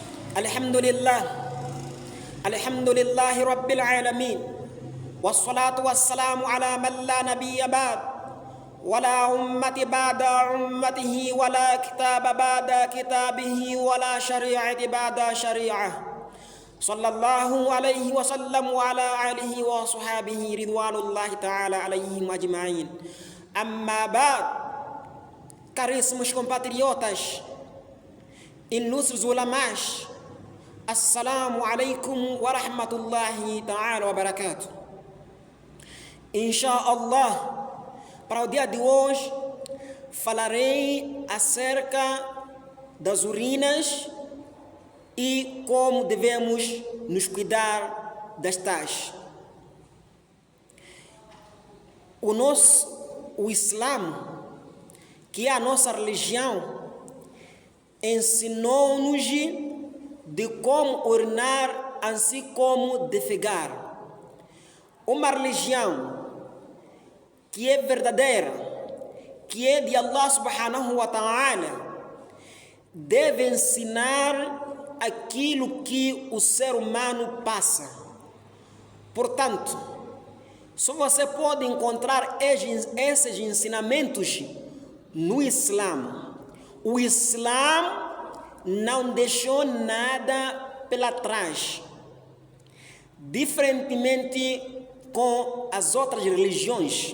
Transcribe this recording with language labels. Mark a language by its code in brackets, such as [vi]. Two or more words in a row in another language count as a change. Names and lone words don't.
[ar] الحمد لله، الحمد لله رب العالمين، والصلاة والسلام على من لا نبي بعد، ولا أمة بعد أمته، ولا كتاب بعد كتابه، ولا شريعة بعد شريعة. صلى الله عليه وسلم وعلى آله وصحبه رضوان الله تعالى عليهم أجمعين. أما بعد, [pt] caríssimos compatriotas, ilustres ulamás, [ar] السلام عليكم ورحمة الله تعالى وبركاته. إن شاء الله, [pt] para o dia de hoje, falarei acerca das urinas e como devemos nos cuidar das tais. O Islã, que é a nossa religião, ensinou-nos de como urinar, assim como defecar. Uma religião que é verdadeira, que é de Allah [ar] سبحانه وتعالى, [pt] deve ensinar aquilo que o ser humano passa. Portanto, só você pode encontrar esses ensinamentos no Islã. O Islã não deixou nada pela trás, diferentemente com as outras religiões.